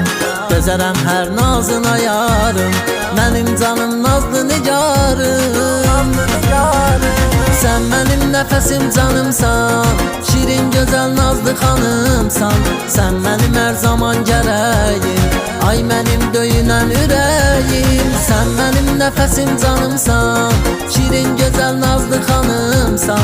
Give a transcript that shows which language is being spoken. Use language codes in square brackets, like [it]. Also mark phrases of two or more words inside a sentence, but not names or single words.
[az] Gözərəm hər nazına yarım, mənim canım nazlı nigarım. [tr] Sen benim nefesim canımsan, şirin güzel nazlı hanımsan. Sen benim her zaman gərəyim, ay benim [az] döyünən ürəyim. [tr] Sen benim nefesim canımsan, şirin güzel nazlı hanımsan.